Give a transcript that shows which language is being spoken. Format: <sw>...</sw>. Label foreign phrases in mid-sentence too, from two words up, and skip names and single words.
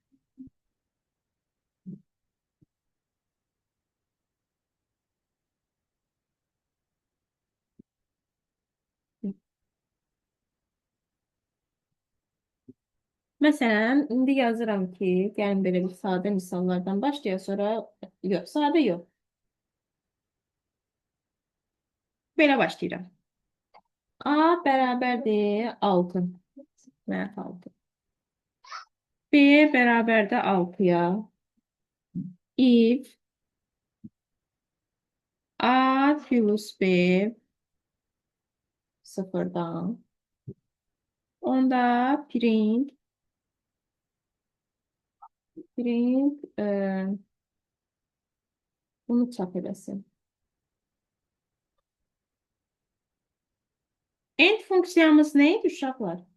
<az>Məsələn, indi yazıram ki, gəlin belə bir sadə misallardan başlayaq, sonra yox, sadə yox. Belə başlayıram. A bərabərdir 6. Mənf 6. B bərabərdir 6-ya.</az> <en>If A plus B</en> <az>sıfırdan. Onda print bunu çap eləsin. End funksiyamız nə idi uşaqlar?</az>